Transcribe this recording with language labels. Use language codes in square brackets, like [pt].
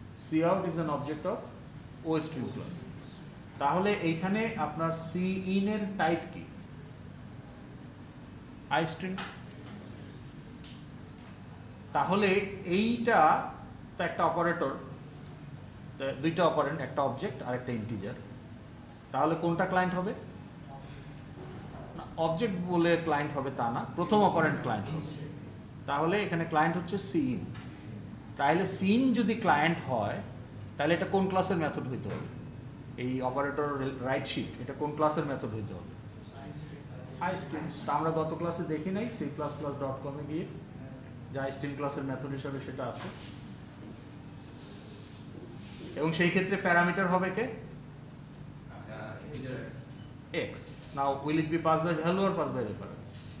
[en] Cout is an object of OStream class. [bn] তাহলে এইখানে আপনার sin এর টাইপ কি? [en] iStream। [bn] তাহলে এইটা তো একটা অপারেটর, দুইটা অপারেন্ট, একটা অবজেক্ট আর একটা ইন্টিজার, তাহলে কোনটা ক্লায়েন্ট হবে? না, অবজেক্ট বলে ক্লায়েন্ট হবে তা না, প্রথম অপারেন্ট ক্লায়েন্ট হবে। তাহলে এখানে ক্লায়েন্ট হচ্ছে সিইন। তাহলে সিইন যদি ক্লায়েন্ট হয় তাহলে এটা কোন ক্লাসের মেথড হইতে হবে? এই অপারেটর রাইট শিফট এটা কোন ক্লাসের মেথড হইতে হবে? আইস্ট্রিম। তা আমরা গত ক্লাসে দেখি নাই c++.com এ গিয়ে যে আইস্ট্রিম ক্লাসের মেথড হিসাবে সেটা আছে, এবং সেই ক্ষেত্রে প্যারামিটার হবে কে? [en] Integer X. x. Now will it be passed by value or passed by reference?